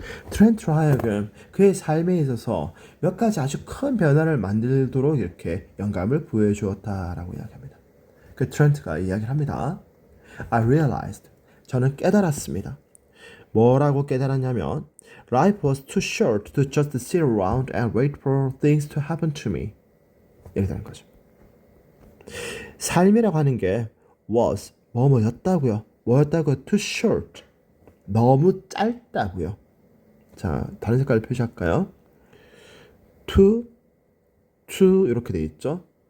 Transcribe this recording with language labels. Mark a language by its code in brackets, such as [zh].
[ko] 트렌트로 하여금 그의 삶에 있어서 몇 가지 아주 큰 변화를 만들도록 이렇게 영감을 부여해 주었다라고 이야기합니다. 그 트렌트가 이야기를 합니다. [en] I realized. [ko] 저는 깨달았습니다. 뭐라고 깨달았냐면 [en] Life was too short to just sit around and wait for things to happen to me. [ko] 이렇게 되는 거죠. 삶이라고 하는 게 was 뭐였다고요? 뭐였다고요? [en] Too short. [ko] 너무 짧다고요. 자, 다른 색깔을 표시할까요? to 이렇게 돼 있죠.